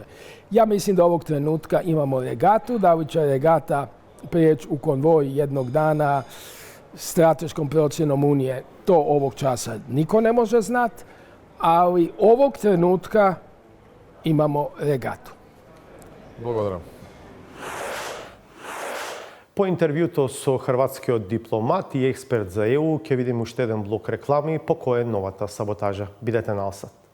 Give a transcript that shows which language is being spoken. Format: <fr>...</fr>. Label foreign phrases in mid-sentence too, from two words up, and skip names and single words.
<hr>Ja mislim da ovog trenutka imamo regatu, da li će regata prijeći u konvoj jednog dana strateškom procjenom Unije, to ovog časa niko ne može znati, ali ovog trenutka imamo regatu.</hr> <mk>Благодарам. По интервјуто со хрватскиот дипломат и експерт за ЕУ ќе видим уште еден блок реклами по кој е новата саботажа. Бидете на Алсат.</mk>